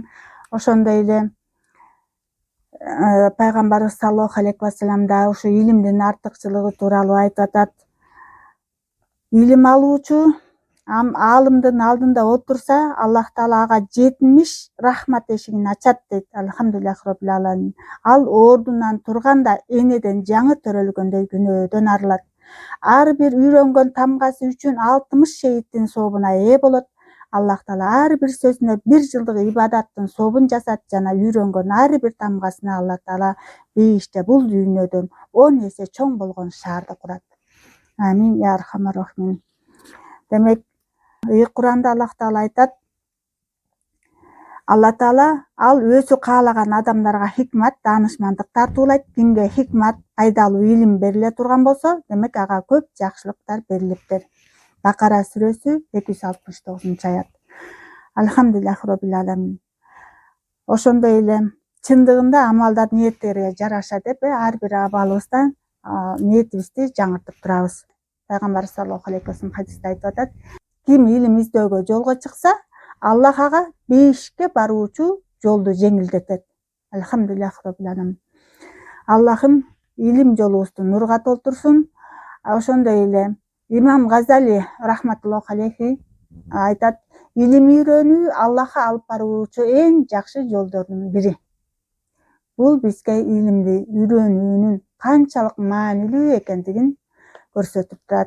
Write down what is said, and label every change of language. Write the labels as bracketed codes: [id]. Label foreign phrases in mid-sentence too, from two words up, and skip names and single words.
[ky] Ошондой эле пайгамбарыбыз [ar] صلى الله عليه وسلم [ky] да ушу илимдин артыкчылыгы тууралуу айтып атат. Илим алуучу аалымдын алдында отурса, Аллах Таала ага 70 рахмат эшигин ачат дейт. [ar] الحمد لله رب العالمين. [ky] Ал ордунан турганда энеден жаңы төрөлгөндөй күнөөдөн арылат. Ар бир үйрөнгөн тамгасы үчүн 60 шейиттин сообуна ээ болот. Аллах Таала ар бир сөзүнө 1 жылдык ибадаттын сообун жасат жана үйрөнгөн ар бир тамгасына Аллах Таала бейиште бул дүйнөдөн 10 эсе чоң болгон шаарды курат. [ar] آمين يا أرحم الراحمين. [ky] Демек, Куранда Аллах Таала айтат, Алла Таала ал өзү каалаган адамдарга хикмат, таанышмандык тартуулайт. Кимге хикмат, пайдалуу илим бериле турган болсо, демек ага көп жакшылыктар берилиптир. Бакара сүрөсү 269-аят. [ar] الحمد لله رب العالمين. [ky] Ошондой эле чындыгында амалдар ниеттерге жараша деп ар бир абалыбызда ниетибизди жаңыртып турабыз. Пайгамбар [ar] صلى الله عليه وسلم [ky] хадисте айтып атат, ким илим издөөгө жолго чыкса, Аллах ага бейишке баруучу жолду жеңилдетет. [ar] الحمد لله رب العالمين. [ky] Аллахым илим жолубузду нурга толтурсун. Ошондой эле Имам Газали [ar] رحمة الله عليه [ky] айтат, илим үйрөнүү Аллахка алып баруучу эң жакшы жолдордун бири. Бул бизге илимди үйрөнүүнүн канчалык маанилүү экендигин көрсөтүп турат.